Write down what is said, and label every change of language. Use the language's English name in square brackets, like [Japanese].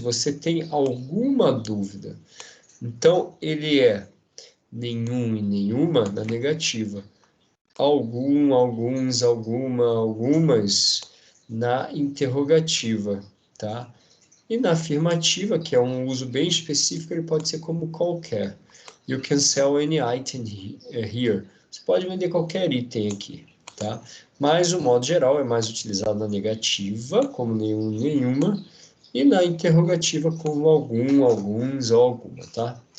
[Portuguese] Você tem alguma dúvida? Então, ele é nenhum e nenhuma na negativa. Algum, alguns, alguma, algumas na interrogativa, tá? E na afirmativa, que é um uso bem específico, ele pode ser como qualquer. [English] You can sell any item here. [Portuguese] Você pode vender qualquer item aqui, tá? Mas, o modo geral, é mais utilizado na negativa, como nenhum, nenhuma, e na interrogativa, como algum, alguns ou alguma, tá?